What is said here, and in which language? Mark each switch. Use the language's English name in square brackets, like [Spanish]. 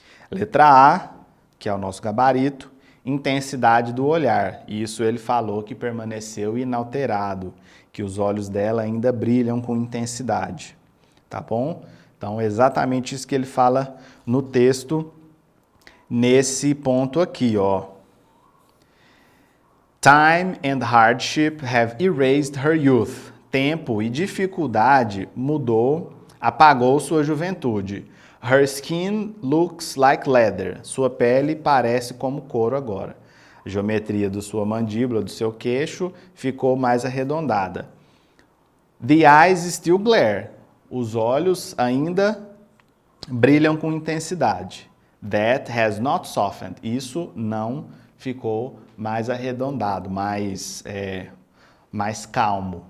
[Portuguese] Letra A, que é o nosso gabarito, intensidade do olhar, isso ele falou que permaneceu inalterado, que os olhos dela ainda brilham com intensidade, tá bom? Então, é exatamente isso que ele fala no texto, nesse ponto aqui, ó. [English] Time and hardship have erased her youth. [Portuguese] Tempo e dificuldade apagou sua juventude. [English] Her skin looks like leather. [Portuguese] Sua pele parece como couro agora. A geometria da sua mandíbula, do seu queixo, ficou mais arredondada. [English] The eyes still glare. [Portuguese] Os olhos ainda brilham com intensidade. [English] That has not softened. [Portuguese] Isso não ficou mais arredondado, mais calmo.